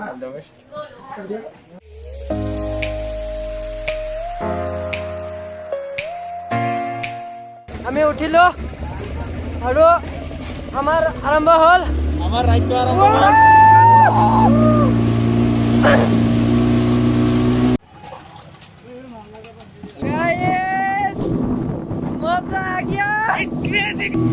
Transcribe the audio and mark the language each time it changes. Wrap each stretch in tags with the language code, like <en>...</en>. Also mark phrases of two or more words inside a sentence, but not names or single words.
<as>আমি উঠিলো আৰু আমাৰ আৰম্ভ হ'ল। আমাৰ ৰাইডটো আৰম্ভ হ'ল। Guys,</as> <hi>मजा आ गया।</hi> <en>It's crazy.</en>